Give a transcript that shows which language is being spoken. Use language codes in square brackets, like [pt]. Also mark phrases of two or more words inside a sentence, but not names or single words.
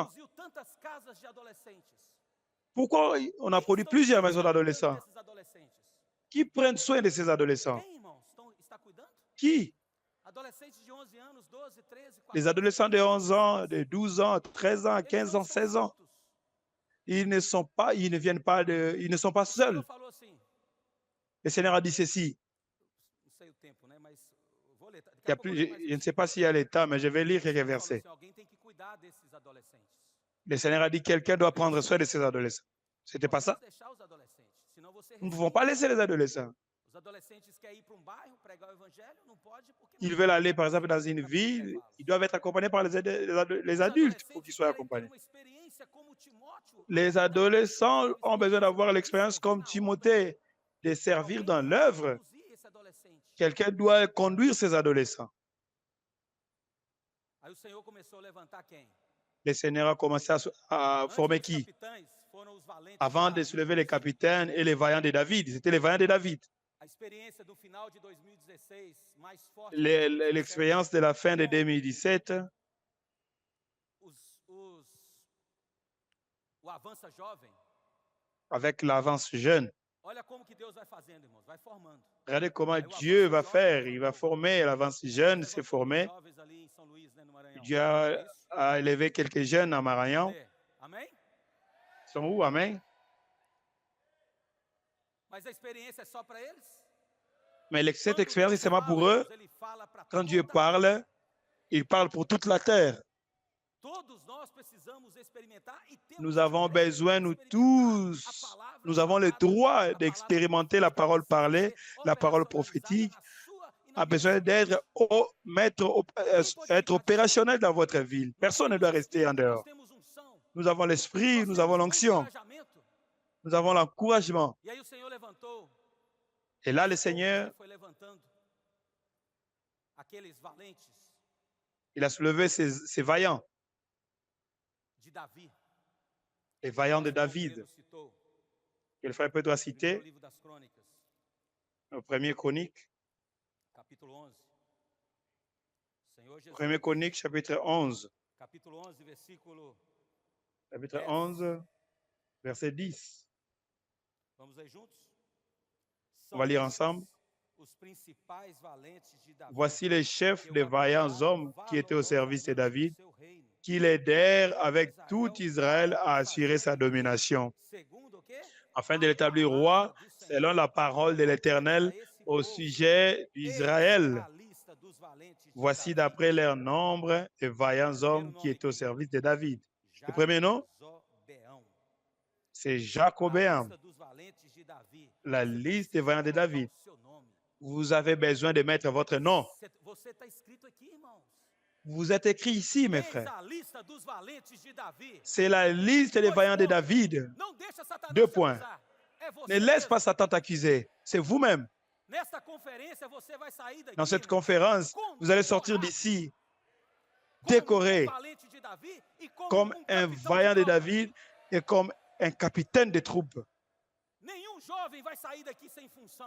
[pt] Produziu tantas casas de adolescentes. [fr] Pourquoi on a produit plusieurs maisons d'adolescents? [pt] Desses adolescentes. [fr] Qui prennent soin de ces adolescents? [pt] Quem, irmãos, está cuidando? [fr] Qui? [pt] Adolescentes de 11 anos, 12, 13, 14. [fr] Les adolescents de 11 ans, de 12 ans, 13 ans, 15 ans, 16 ans. Ils ne sont pas seuls. [pt] Falou assim, [fr] Le Seigneur a dit ceci. [pt] não sei o tempo, né, mas eu vou ler. Daqui [fr] Il y [pt] a [fr] a [pt] pouco eu [fr] plus- [pt] leio [fr] mais je ne [pt] isso. [fr] sais pas s'il y a l'état, mais je vais lire quelques [pt] Ele falou [fr] versets. [pt] assim, alguém tem que cuidar desses adolescentes. [fr] Le Seigneur a dit quelqu'un doit prendre soin de ces adolescents. C'était pas ça? [pt] Vamos deixar os adolescentes, senão você [fr] Nous ne pouvons pas laisser les adolescents. [pt] Os adolescentes querem ir para bairro pregar o evangelho, não pode porque [fr] Ils veulent aller, par exemple, dans une ville. Ils doivent être accompagnés par les adultes pour qu'ils soient accompagnés. Les adolescents ont besoin d'avoir l'expérience comme Timothée, de servir dans l'œuvre. Quelqu'un doit conduire ces adolescents. [pt] Aí o Senhor começou a levantar quem? [fr] Le Seigneur a commencé à former qui? [pt] Foram os valentes [fr] Avant [pt] de [fr] de [pt] Davi. [fr] soulever les capitaines et les vaillants de David. C'était les vaillants de David. [pt] A experiência do final de 2016, mais forte. [fr] L'expérience de la fin de 2017, [pt] O Avança Jovem. [fr] avec l'avance jeune. [pt] Olha como que Deus vai fazendo, irmãos, vai formando. [fr] Regardez comment Dieu va faire. Il va former l'avance jeune, s'est formé. [pt] Jovens ali em São Luís, né, no Maranhão. [fr] Dieu [pt] É isso? [fr] a élevé quelques jeunes à Maranhão. [pt] Amém? [fr] Ils sont où? Amen. [pt] Mas a experiência é só para eles? [fr] Mais cette [pt] Quando [fr] expérience, [pt] Deus [fr] c'est seulement [pt] fala, [fr] pour eux. [pt] Deus, ele fala pra [fr] Quand Dieu [pt] toda- [fr] parle, il parle pour toute la terre. [pt] Todos nós precisamos experimentar e temos [fr] Nous [pt] o [fr] avons [pt] direito de [fr] besoin, nous [pt] experimentar [fr] tous, [pt] a palavra [fr] nous avons le [pt] falada, [fr] droit [pt] a palavra [fr] d'expérimenter la parole parlée, la parole prophétique, a besoin d'être être opérationnel dans votre ville. Personne ne doit rester en dehors. Nous avons l'esprit, nous avons l'onction, nous avons l'encouragement. [pt] E aí o Senhor levantou, [fr] Et là, le Seigneur, [pt] ele foi levantando aqueles valentes [fr] il a soulevé ses vaillants, [pt] de Davi. [fr] les vaillants de [pt] que o irmão [fr] David, [pt] Pedro citou, [fr] que le frère Pedro a [pt] no [fr] cité [pt] livro das Crônicas, [fr] au premier Chronique, [pt] capítulo 11. Senhor Jesus, [fr] premier Chronique, chapitre 11, [pt] capítulo 11, versículo. [fr] chapitre 11, verset 10. [pt] Vamos ler juntos? [fr] On va lire [pt] esses [fr] ensemble. [pt] Os principais valentes de Davi, [fr] Voici les chefs [pt] que o [fr] des vaillants [pt] abençoaram [fr] hommes qui étaient au service de David, [pt] valorosamente no seu reino. [fr] qui l'aidèrent avec tout Israël à assurer sa domination, [pt] Segundo o quê? [fr] afin de l'établir roi selon la parole de l'Éternel au sujet d'Israël. [pt] A lista dos valentes de [fr] Voici [pt] Davi. [fr] d'après leur nombre les vaillants hommes qui étaient au service de David. Le premier nom, C'est [pt] A [fr] jacobin, [pt] lista dos valentes de Davi. [fr] la liste des vaillants de [pt] Colocar [fr] David. [pt] o seu nome. [fr] Vous avez besoin de mettre votre nom. [pt] Você está escrito aqui, irmãos. [fr] Vous êtes écrit ici, mes [pt] Eis [fr] frères. [pt] a lista dos valentes de Davi. [fr] C'est la liste des vaillants de David. [pt] Não deixa Satanás [fr] 2 [pt] te [fr] points. [pt] acusar. É você [fr] Ne laisse [pt] mesmo. [fr] pas Satan t'accuser. C'est vous-même. [pt] Nesta conferência você vai sair daqui, [fr] Dans cette [pt] irmão, [fr] conférence, vous allez sortir d'ici décoré [pt] valente de Davi e [fr] comme un [pt] capitão [fr] vaillant de [pt] tropa. [fr] David et comme un capitaine de troupes. [pt] Nenhum jovem vai sair daqui sem função.